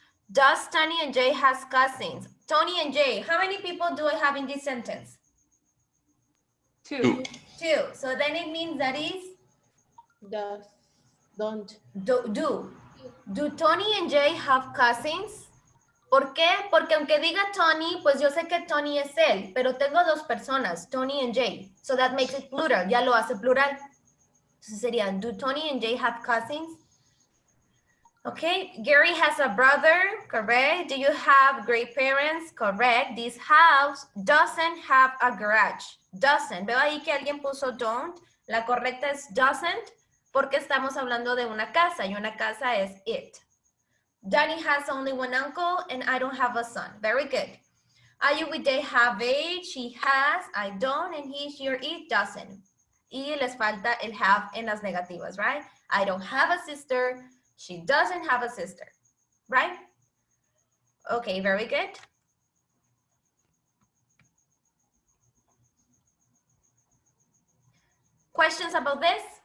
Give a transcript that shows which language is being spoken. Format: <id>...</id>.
<en>Does Tony and Jay has cousins? Tony and Jay, how many people do I have in this sentence? 2. 2. So then it means that is Does, don't. Do Tony and Jay have cousins?</en> <es>¿Por qué? Porque aunque diga Tony, pues yo sé que Tony es él, pero tengo 2 personas, Tony and Jay.</es> <en>So that makes it plural,</en> <es>ya lo hace plural. Entonces sería,</es> <en>do Tony and Jay have cousins? Okay, Gary has a brother, correct? Do you have great parents? Correct. This house doesn't have a garage. Doesn't.</en> <es>Veo ahí que alguien puso don't. La correcta es doesn't porque estamos hablando de una casa y una casa es it.</es> <en>Danny has only 1 uncle and I don't have a son. Very good. Are you with they have age? He has, I don't, and he, she, or it doesn't.</en> <es>Y les falta el have en las negativas, right?</es> <en>I don't have a sister. She doesn't have a sister, right? Okay, very good. Questions about this?</en>